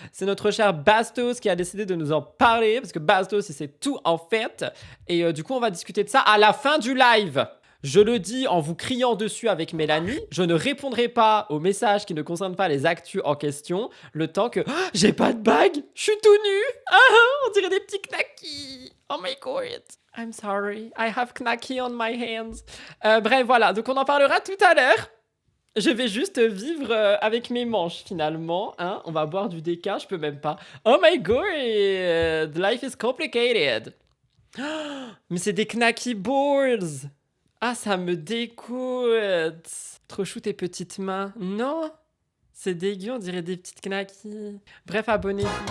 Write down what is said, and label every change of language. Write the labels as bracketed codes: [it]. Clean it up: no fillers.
[fr] C'est notre cher Bastos qui a décidé de nous en parler parce que Bastos il sait tout en fait. Et du coup on va discuter de ça à la fin du live. Je le dis en vous criant dessus avec Mélanie, je ne répondrai pas aux messages qui ne concernent pas les actus en question, le temps que j'ai pas de bague, je suis tout nu, on dirait des petits knackis. [en] Oh my god, I'm sorry, I have knacky on my hands. [fr] Bref, voilà, donc on en parlera tout à l'heure. Je vais juste vivre avec mes manches finalement, hein. On va boire du déca, je peux même pas. [en] Oh my god, life is complicated. [fr] Mais c'est des knacky boards. Ah, ça me dégoûte. Trop chou tes petites mains. Non, c'est dégueu, on dirait des petites knackis. Bref, abonnez-vous.